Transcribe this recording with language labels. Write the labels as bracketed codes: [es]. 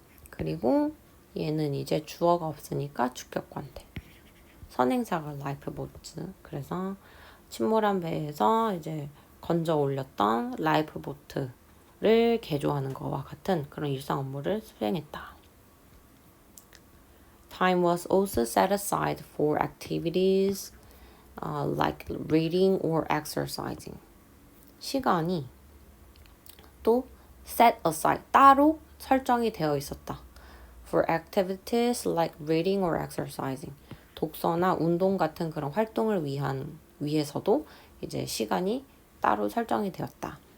[ko] 그리고 얘는 이제 주어가 없으니까 주격관태. 선행사가 라이프보트. 그래서 침몰한 배에서 이제 건져 올렸던 라이프보트를 개조하는 거와 같은 그런 일상 업무를 수행했다. [en] Time was also set aside for activities like reading or exercising. [ko] 시간이 또 [en] set aside, [ko] 따로 설정이 되어 있었다. [en] For activities like reading or exercising. [ko] 독서나 운동 같은 그런 활동을 위해서도 이제 시간이 따로 설정이 되었다.